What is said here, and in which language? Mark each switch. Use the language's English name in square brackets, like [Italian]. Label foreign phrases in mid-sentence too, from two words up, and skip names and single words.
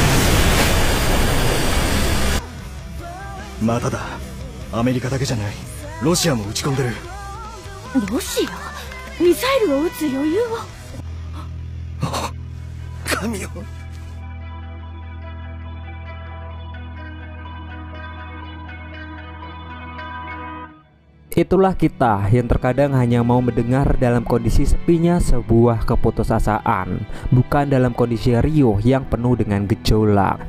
[Japanese] まただ, Amerika だけじゃない。ロシアも撃ち込んでる。ロシア？ミサイルを撃つ余裕は？神よ。 [Indonesian] Itulah kita yang terkadang hanya mau mendengar dalam kondisi sepinya sebuah keputusasaan, bukan dalam kondisi riuh yang penuh dengan gejolak.